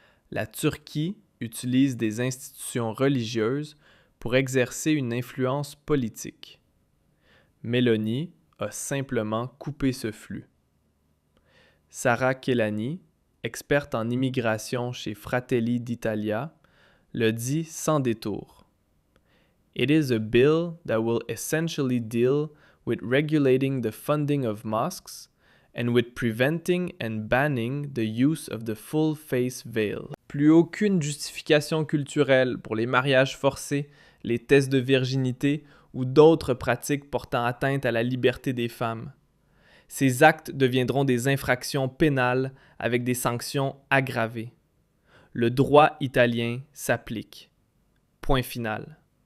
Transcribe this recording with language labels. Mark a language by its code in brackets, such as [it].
[fr] La Turquie utilise des institutions religieuses pour exercer une influence politique. Meloni a simplement coupé ce flux. Sara Kelani, experte en immigration chez Fratelli d'Italia, le dit sans détour. [en] It is a bill that will essentially deal with regulating the funding of mosques and with preventing and banning the use of the full face veil. [fr] Plus aucune justification culturelle pour les mariages forcés, les tests de virginité ou d'autres pratiques portant atteinte à la liberté des femmes. Ces actes deviendront des infractions pénales avec des sanctions aggravées. Le droit italien s'applique. Point final.